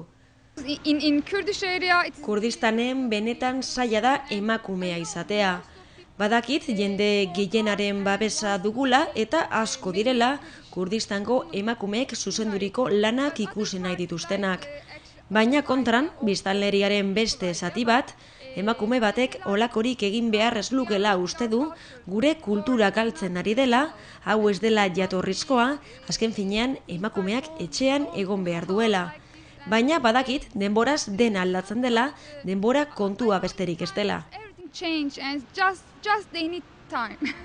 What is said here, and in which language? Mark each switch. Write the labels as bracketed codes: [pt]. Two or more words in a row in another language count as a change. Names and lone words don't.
[en] In Kurdish area [eu] Kurdistanen benetan zaila da emakumea izatea. Badakit jende gehienaren babesa dugula eta asko direla Kurdistango emakumeek zuzenduriko lanak ikusi nahi dituztenak. Baina kontran, biztanleriaren beste zati bat, emakume batek olakorik egin behar ez lukela uste du, gure kultura galtzen ari dela, hau ez dela jatorrizkoa, azken finean emakumeak etxean egon behar duela. Baina badakit, denboraz dena aldatzen dela, denbora kontua besterik ez dela. [en] everything change and just they need time.